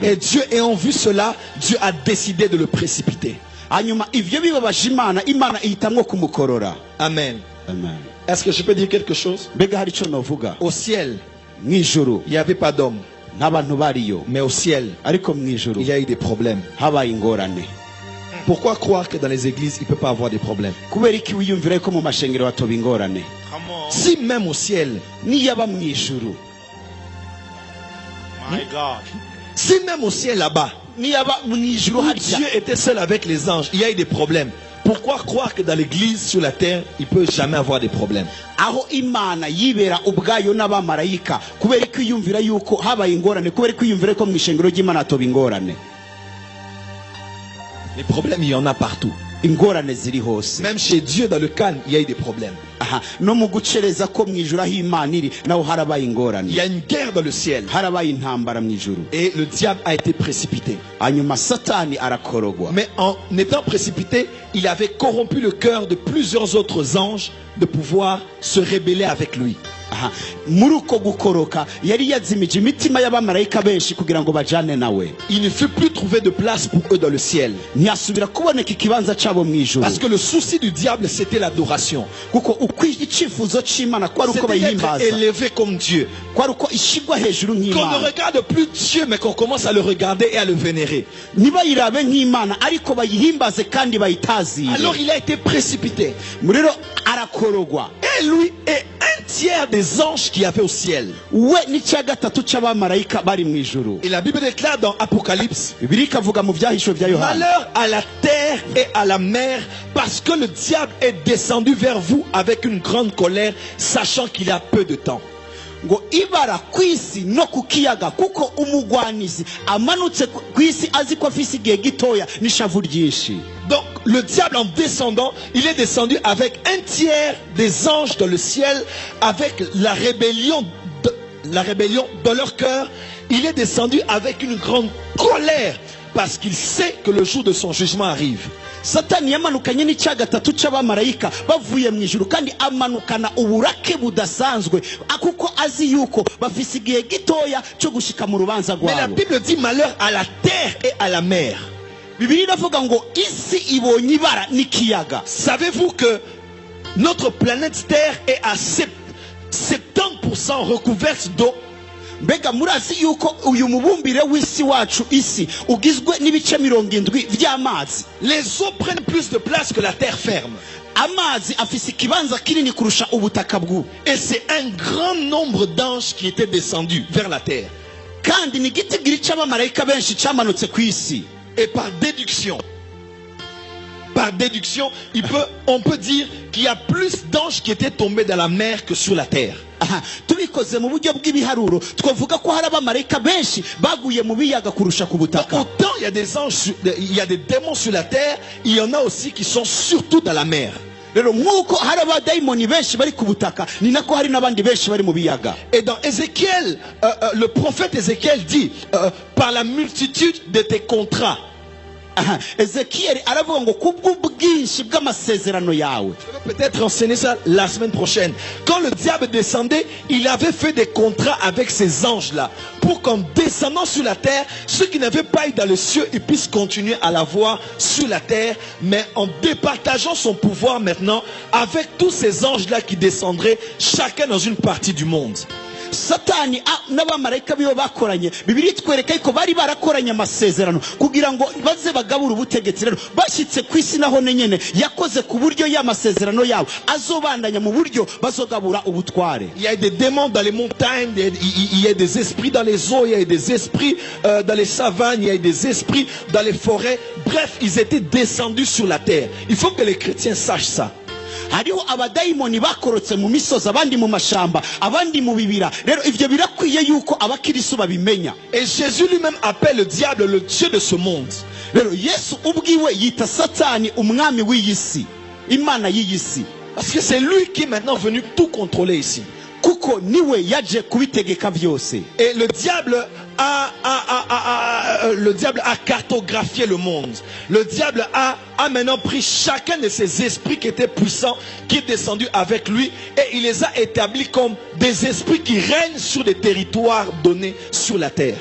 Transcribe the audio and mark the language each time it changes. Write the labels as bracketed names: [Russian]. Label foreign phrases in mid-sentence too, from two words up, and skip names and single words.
[French] Et Dieu ayant vu cela, Dieu a décidé de le précipiter. [Rundi] Hanyuma ivyo bibabaje Imana, Imana ihitamwo kumukorora. Amen. Amen. [French] Est-ce que je peux dire quelque chose? Au ciel, il n'y avait pas d'homme. Mais au ciel, il y a eu des problèmes. Pourquoi croire que dans les églises, il ne peut pas avoir des problèmes? Si même au ciel, si même au ciel là-bas, Dieu était seul avec les anges, il y a eu des problèmes. Pourquoi croire que dans l'église sur la terre, il ne peut jamais avoir des problèmes? [Rundi] Aho Imana yibera ubwayo n'abamarayika kubera kwiyumvira yuko habaye ingorane, kubera kwiyumvira ko mwishengero ry'Imana toba ingorane. [French] Les problèmes, il y en a partout. [Rundi] Ingorane ziri hose. [French] Même chez Dieu dans le calme, il y a eu des problèmes. [Rundi] No mu gucereza ko mwijuru aho Imana iri naho harabaye ingorane. [French] Il y a une guerre dans le ciel. [Rundi] Harabaye intambara mwijuru. [French] Et le diable a été précipité. [Rundi] Hanyuma Satani arakorogwa. [French] Mais en étant précipité, il avait corrompu le cœur de plusieurs autres anges de pouvoir se rebeller avec lui. [Rundi] Muri uko gukoroka yari yazimije imitima y'abamarayika benshi kugira ngo bajane nawe. [French] Il ne fut plus trouvé de place pour eux dans le ciel. [Rundi] Ntiyasubira kuboneka ikibanza cyabo mwijuru. [French] Parce que le souci du diable c'était l'adoration. [Rundi] Kuko ukwichifuzo c'Imana kwari uko bayihimbaza. [French] C'était élevé comme Dieu. [Rundi] Kwari uko ishigwa hejuru nk'Imana. [French] Qu'on ne regarde plus Dieu mais qu'on commence à le regarder et à le vénérer. [Rundi] Nibayirabe nk'Imana ariko bayihimbaze kandi bayitazire. [French] Alors il a été précipité. [Rundi] Muriro arakorogwa. [French] Et lui est un tiers des anges qui avaient au ciel. Et la Bible déclare dans Apocalypse: malheur à la terre et à la mer, parce que le diable est descendu vers vous avec une grande colère, sachant qu'il a peu de temps. [Rundi] Ngo ibara kwisi no kukiyaga kuko umugwanizi amanutse kwisi aziko afise igihe gitoya n'ishavu ryinshi. [French] Donc le diable en descendant, il est descendu avec un tiers des anges dans le ciel, avec la rébellion dans leur cœur. Il est descendu avec une grande colère parce qu'il sait que le jour de son jugement arrive. [Rundi] Satani yamanukanye n'icya gatatu cy'abamarayika bavuye mu ijuru kandi amanukana uburake budasanzwe akuko azi yuko bafise igihe gitoya cyo gushika mu rubanza rwabo. [French] Mais la Bible dit malheur à la terre et à la mer. [Rundi] Bibiliya iravuga ngo isi ibonye ibara n'ikiyaga. [French] Savez-vous que notre planète Terre est à 70% recouverte d'eau? [Rundi] Mbega murazi yuko uyu mubumbire w'isi wacu isi ugizwe n'ibice 70 by'amazi. [French] Les eaux prennent plus de place que la terre ferme. [Rundi] Amazi afise ikibanza kinini kurusha ubutaka bwu. [French] Et c'est un grand nombre d'anges qui étaient descendus vers la terre. [Rundi] Kandi ni gitigiri cy'abamarayika benshi cyamanutse ku isi. [French] Et par déduction, par déduction, on peut dire qu'il y a plus d'anges qui étaient tombés dans la mer que sur la terre. [Rundi] Aha, tubikoze mu buryo bw'ibiharuro twavuga ko hari abamarayika benshi baguye mu biyaga kurusha ku butaka. [French] Autant il y a des anges, il y a des démons sur la terre, il y en a aussi qui sont surtout dans la mer. [Rundi] Rero nk'uko hari abadayimoni benshi bari ku butaka ni nako hari n'abandi benshi bari mu biyaga. [French] Et dans Ézéchiel, le prophète Ézéchiel dit par la multitude de tes contrats. [Rundi] Ezekiel aravuga ngo kubw'ubwinshi bw'amasezerano yawe. [French] Je vais peut-être enseigner ça la semaine prochaine. Quand le diable descendait, il avait fait des contrats avec ces anges-là pour qu'en descendant sur la terre, ceux qui n'avaient pas eu dans le ciel, ils puissent continuer à l'avoir sur la terre, mais en départageant son pouvoir maintenant avec tous ces anges-là qui descendraient, chacun dans une partie du monde. [Rundi] Satani n'abamarayika bibo bakoranye Bibiliya itwereka yuko bari barakoranye amasezerano kugira ngo baze bagabura ubutegetsi. Rero bashyitse ku isi naho nyene yakoze ku buryo y'amasezerano yabo azobandanya mu buryo bazogabura ubutware. [French] Il y a des démons dans les montagnes, il y a des esprits dans les eaux, il y a des esprits dans les savanes, il y a des esprits dans les forêts. Bref, ils étaient descendus sur la terre. Il faut que les chrétiens sachent ça. [Rundi] Hariho abadayimoni bakorotse mu misozi, abandi mu mashamba, abandi mu bibira. Rero ivyo birakwiye yuko abakirisu babimenya. [French] Et Jésus lui-même appelle le diable le dieu de ce monde. [Rundi] Rero Yesu ubwiwe yita Satani umwami w'iyisi, imana y'iyisi. [French] Parce que c'est lui qui est maintenant venu tout contrôler ici. [Rundi] Kuko niwe yaje kubitegeka byose. [French] Et le diable a cartographié le monde. Le diable a maintenant pris chacun de ces esprits qui étaient puissants, qui est descendu avec lui, et il les a établis comme des esprits qui règnent sur des territoires donnés sur la terre.